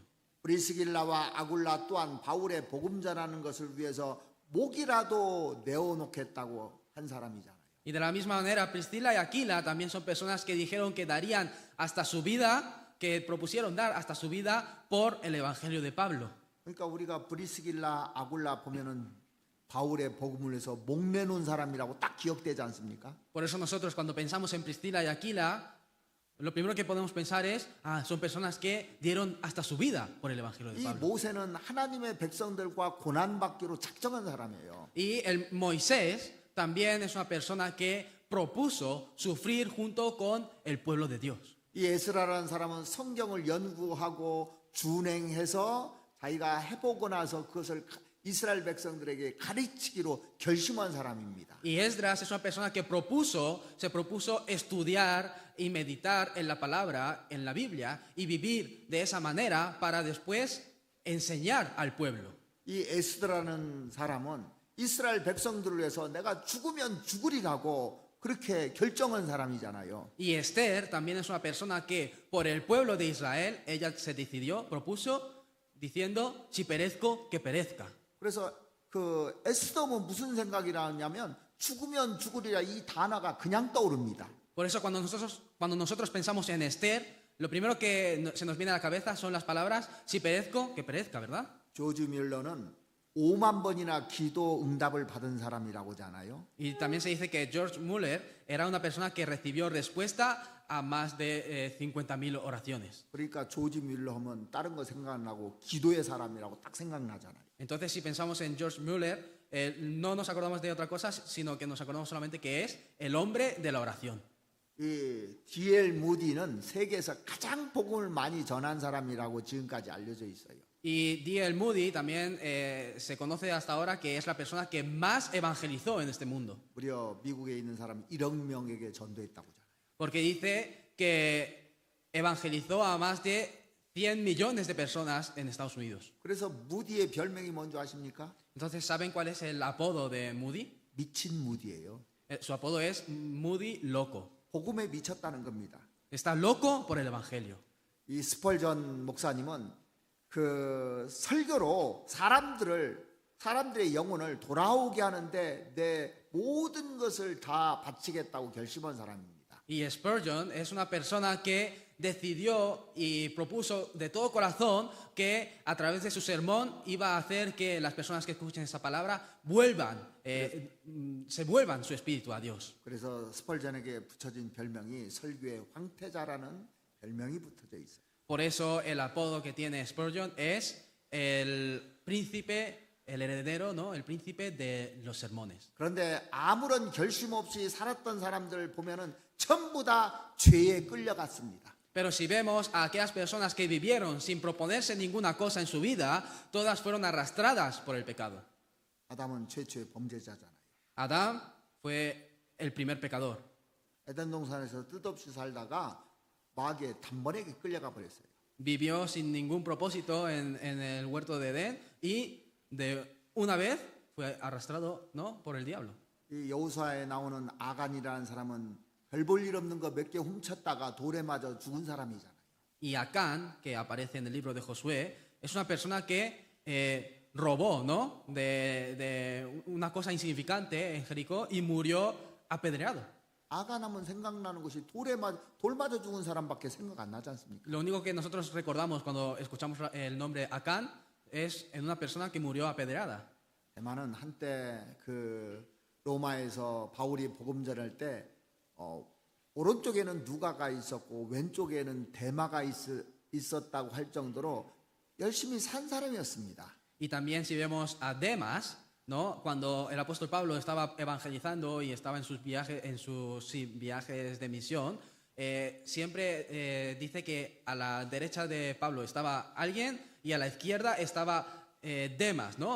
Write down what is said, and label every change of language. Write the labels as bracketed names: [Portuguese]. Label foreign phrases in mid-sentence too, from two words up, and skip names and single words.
[Korean] 브리스길라와 아굴라 또한 바울의 복음 전하는 것을 위해서 목이라도 내어놓겠다고 한 사람이잖아요. [Spanish] Y de la misma manera, Priscila y Aquila también son personas que dijeron que darían hasta su vida, que propusieron dar hasta su vida por el evangelio de Pablo. [Korean] 그러니까 우리가 브리스길라 아굴라 보면은 바울의 복음을 위해서 목 내놓은 사람이라고 딱 기억되지 않습니까? [Spanish] Por eso nosotros cuando pensamos en Priscila y Aquila, lo primero que podemos pensar es, son personas que dieron hasta su vida por el evangelio de 이 Pablo. [Korean] 모세는 하나님의 백성들과 고난받기로 작정한 사람이에요. [Spanish] Y el Moisés también es una persona que propuso sufrir junto con el pueblo de Dios. [Korean] 이 에스라라는 사람은 성경을 연구하고 준행해서 자기가 해보고 나서 그것을 이스라엘 백성들에게 가르치기로 결심한 사람입니다. [Spanish] Y Esdras es una persona que se propuso estudiar y meditar en la palabra, en la Biblia, y vivir de esa manera para después enseñar al pueblo. [Korean] 이 에스라라는 사람은 이스라엘 백성들을 위해서 내가 죽으면 죽으리라고 그렇게 결정한 사람이잖아요. [Spanish] Y Esther también es una persona que por el pueblo de Israel, ella se propuso diciendo, si perezco, que perezca. [Korean] 그래서 그 에스더는 무슨 생각이 나냐면 죽으면 죽으리라 이 단어가 그냥 떠오릅니다. [Spanish] Por eso cuando nosotros pensamos en Esther, lo primero que se nos viene a la cabeza son las palabras, si perezco, que perezca, ¿verdad? [Korean] 조지 밀러는 5만 번이나 기도 응답을 받은 사람이라고 하잖아요. [Spanish] Y también se dice que George Muller era una persona que recibió respuesta a más de 50.000 oraciones. [Korean] 그러니까 조지 밀러 하면 다른 거 생각 안 나고 기도의 사람이라고 딱 생각나잖아요. [Spanish] Entonces, si pensamos en George Muller, no nos acordamos de otra cosa, sino que nos acordamos solamente que es el hombre de la oración. [Korean] 이 D.L. 무디는 세계에서 가장 복음을 많이 전한 사람이라고 지금까지 알려져 있어요. [Spanish] Y D.L. Moody también se conoce hasta ahora que es la persona que más evangelizó en este mundo. [Korean] 무려 미국에 있는 사람 1억 명에게 전도했다고 하잖아요. [Spanish] Porque dice que evangelizó a más de 100 millones de personas en Estados Unidos. [Korean] 그래서 무디의 별명이 뭔지 아십니까? [Spanish] Entonces, ¿saben cuál es el apodo de Moody? [Korean] 미친 무디예요. [Spanish] Su apodo es Moody Loco. [Korean] 복음에 미쳤다는 겁니다. [Spanish] Está loco por el evangelio. [Korean] 이 스펄전 목사님은 그 설교로 사람들의 영혼을 돌아오게 하는데 내 모든 것을 다 바치겠다고 결심한 사람입니다. [Spanish] Y Spurgeon es una persona que decidió y propuso de todo corazón que a través de su sermón iba a hacer que las personas que escuchen esa palabra se vuelvan su espíritu a Dios. [Korean] 그래서 스펄전에게 붙여진 별명이 설교의 황태자라는 별명이 붙어져 있어요. [Spanish] Por eso el apodo que tiene Spurgeon es el príncipe, el heredero, ¿no? El príncipe de los sermones. [Korean] 그런데 아무런 결심 없이 살았던 사람들 보면은 전부 다 죄에 끌려갔습니다. [Spanish] Pero si vemos a aquellas personas que vivieron sin proponerse ninguna cosa en su vida, todas fueron arrastradas por el pecado. [Korean] 아담은 최초의 범죄자잖아요. [Spanish] Adán fue el primer pecador. [Korean] 에덴 동산에서 뜻없이 살다가 마귀의 단번에 끌려가 버렸어요. [Spanish] Vivió sin ningún propósito en el huerto de Edén y de una vez fue arrastrado, ¿no? por el diablo. [Korean] 이 여호수아에 나오는 아간이라는 사람은 별 볼 일 없는 거 몇 개 훔쳤다가 돌에 맞아 죽은 사람이잖아요. [Spanish] Y Acán, que aparece en el libro de Josué, es una persona que robó, ¿no? de una cosa insignificante en Jericó y murió apedreado. [Korean] 아간하면 생각나는 것이 돌 맞아 죽은 사람밖에 생각 안 나지 않습니까? [Spanish] Lo único que nosotros recordamos cuando escuchamos el nombre Acán es en una persona que murió apedreada. [Korean] 대만은 한때 그 로마에서 바울이 복음 전할 때 오른쪽에는 누가가 있었고 왼쪽에는 데마가 있었다고 할 정도로 열심히 산 사람이었습니다. [Spanish] Y también si vemos a Demas, ¿no? Cuando el apóstol Pablo estaba evangelizando y estaba en sus viajes de misión, siempre dice que a la derecha de Pablo estaba alguien y a la izquierda estaba Demas, ¿no?